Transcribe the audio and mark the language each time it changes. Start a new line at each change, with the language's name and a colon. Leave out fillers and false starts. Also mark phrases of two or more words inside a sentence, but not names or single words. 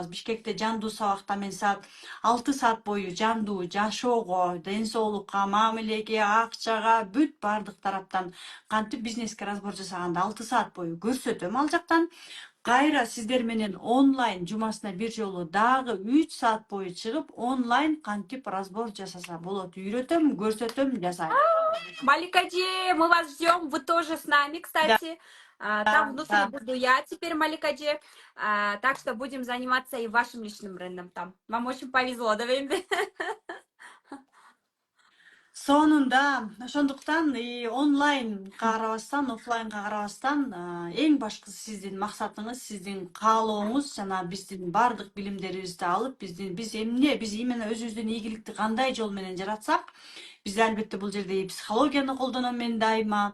Kyrgyz: Бишкекте жандуу сабакта мен 6 саат бою жандуу жашоого, ден соолукка, мамилеге, акчага, бүт баардык тараптан кантип бизнеске разбор жасаганды 6 саат бою көрсөтөм ал жактан. Кайра сиздер менен онлайн жумасына бир жолу дагы 3 саат бою чыгып, онлайн кантип разбор жасаса болот үйрөтөм, көрсөтөм, жасайм.
Russian: Маликаджи, мы вас ждем, вы тоже с нами, кстати. Там внутри буду я теперь, Маликаджи. Так что будем заниматься и вашим личным брендом там. Вам очень повезло, да, Венди?
Kyrgyz: Сонунда ошондуктан онлайн карабастан, офлайнга карабастан эң башкысы сиздин максатыңыз, сиздин каалооңуз жана биздин баардык билимдерибизди алып, биз именно өзүбүздүн ийгиликти кандай жол менен жаратсак, биз албетте бул жерде психологияны колдоном мен дайыма.